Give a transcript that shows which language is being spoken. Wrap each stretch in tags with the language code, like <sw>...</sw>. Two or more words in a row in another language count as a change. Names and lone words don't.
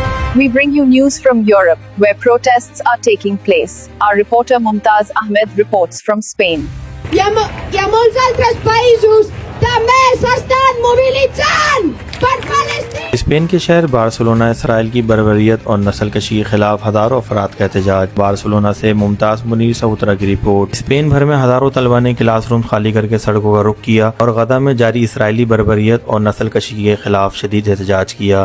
<en>We bring you news from Europe, where protests are taking place. Our reporter Mumtaz Ahmed reports from Spain.</en> <ca>I a molts altres països també s'estan mobilitzant per Palestina.</ca> <ur>اسپین کے شہر بارسلونا اسرائیل کی بربریت اور نسل کشی کے خلاف ہزاروں افراد کا احتجاج۔ بارسلونا سے ممتاز منیر سہوترا کی رپورٹ۔ اسپین بھر میں ہزاروں طلبہ نے کلاس روم خالی کر کے سڑکوں کا رخ کیا اور غزہ میں جاری اسرائیلی بربریت اور نسل کشی کے خلاف شدید احتجاج کیا۔</ur>